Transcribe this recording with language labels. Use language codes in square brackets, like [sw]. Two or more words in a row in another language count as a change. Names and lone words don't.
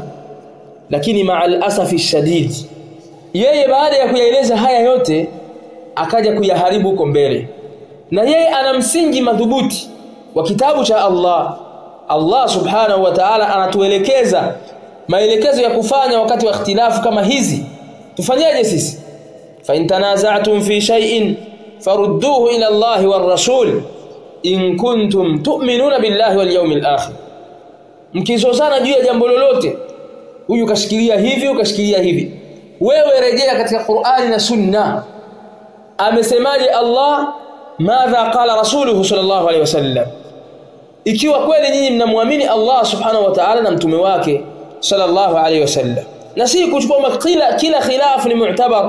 [sw] Lakini [ar] مع الأسف الشديد, [sw] yeye baada ya kuyaeleza haya yote akaja kuyaharibu huko mbele. Na yeye ana msingi madhubuti wa kitabu cha Allah. Allah [ar] سبحانه وتعالى [sw] anatuelekeza maelekezo ya kufanya wakati wa ikhtilafu kama hizi. Tufanyaje sisi? [ar] فإن تنازعتم في شيء فردوه إلى الله والرسول إن كنتم تؤمنون بالله واليوم الآخر. [sw] Mkizozana juu ya jambo lolote, huyu kashikilia hivi ukashikilia hivi, wewe rejea katika Qur'ani na Sunna. Amesemaje Allah? [ar] ماذا قال رسوله صلى الله عليه وسلم? [sw] Ikiwa kweli nyinyi mnamwamini Allah [ar] سبحانه وتعالى [sw] na mtume wake [ar] صلى الله عليه وسلم, [sw] na si kuchukua kila khilafu ni mu'tabar.